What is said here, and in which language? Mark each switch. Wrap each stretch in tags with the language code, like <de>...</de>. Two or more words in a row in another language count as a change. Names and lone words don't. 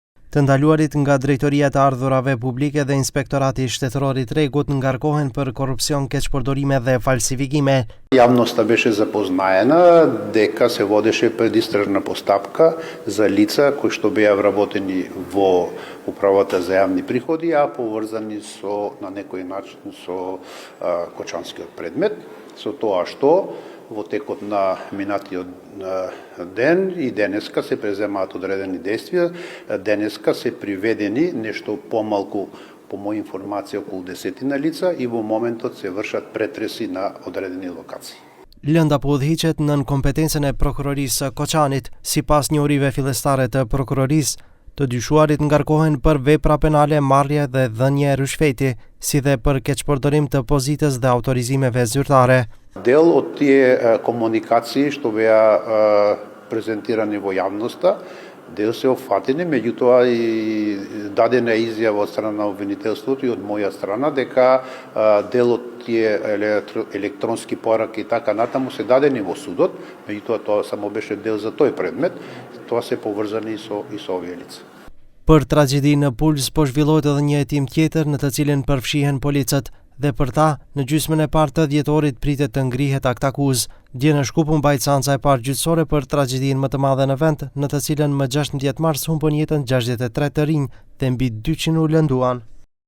<sq>Të ndaluarit nga Drejtoria e Ardhurave Publike dhe Inspektorati Shtetëror i Tregut ngarkohen për korupcion, keqpërdorime dhe falsifikime.</sq> <mk>Javnosta беше запознаена дека се водеше предистражна постапка за лица кои што беа вработени во Управата за јавни приходи, а поврзани на некој начин со Кочанскиот предмет, со тоа што во текот на минатиот ден и денеска се преземаат одредени действија, денеска се приведени нешто помалку, по моја информација, околу 10 лица и во моментот се вршат претреси на одредени локации.</mk> <sq>Lënda po udhëhiqet nën kompetencën e prokurorisë së Koçanit. Sipas njërive fillestare të prokurorisë, të dyshuarit ngarkohen për vepra penale, marrje dhe dhënje rishfeti, si dhe për keqpërdorim të pozitës dhe autorizimeve zyrtare.</sq> <mk>Дел од тие комуникации што беа презентирани во јавноста, дел се офатени, меѓутоа и дадена изјава од страна на обвинителството и од моја страна дека дел од тие електронски пораки и така натаму се дадени во судот, меѓутоа тоа само беше дел за тој предмет, тоа се поврзани и со овие лица.</mk> <sq>Për tragjedinë në Puls po zhvillohet edhe një hetim tjetër në të cilin përfshihen policët dhe për ta në gjysmën e parë të dhjetorit pritet të ngrihet akt akuzë. Dje në Shkup u mbajt seanca e parë gjyqësore për tragjedinë më të madhe në vend, në të cilën më 16 mars humbën jetën 63 të rinj dhe mbi 200 u lënduan.</sq>